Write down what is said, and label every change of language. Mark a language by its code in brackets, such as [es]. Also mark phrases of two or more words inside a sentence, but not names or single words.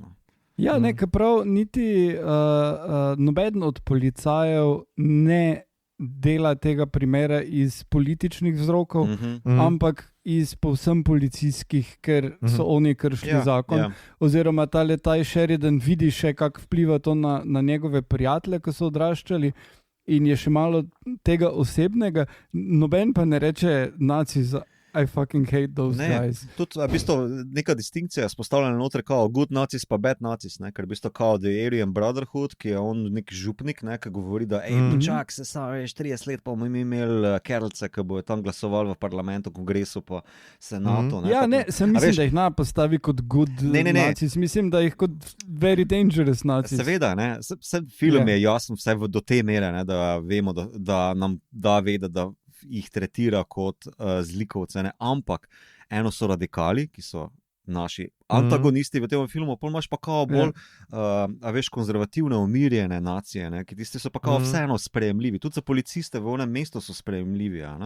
[sl] Ja, nekaj prav, niti nobeden od policajev ne dela tega primera iz političnih vzrokov, ampak iz povsem policijskih, ker so oni kršili zakon. Oziroma ta Ty Sheridan vidi še, kako vpliva to na njegove prijatelje, ko so odraščali in je še malo tega osebnega. Noben pa ne reče naciza. [en] I fucking hate those guys. [sl] Tudi v bistvu neka distinkcija je spostavljena noter kao [en] good nazis [sl] pa [en] bad nazis, [sl] ker v bistvu kao The Aryan Brotherhood, ki je on nek župnik, ki govori, da počak se veš, 30 let pa bomo imeli kerlce, ki bojo tam glasovali v parlamentu, kongresu pa senatu. Ja, sem mislim, da jih postavi kot [en] good nazis, [sl] mislim, da jih kot [en] very dangerous nazis. [sl] Seveda, film je jasen vse do te mere, da vemo, da nam da vedeti, da jih tretira kot zlikovce, ampak eno so radikali, ki so naši antagonisti v tem filmu, pol imaš pa kao bolj konzervativne, umirjene nacije, ki tisti so pa kao vseeno sprejemljivi, tudi za policiste v onem mestu so sprejemljivi.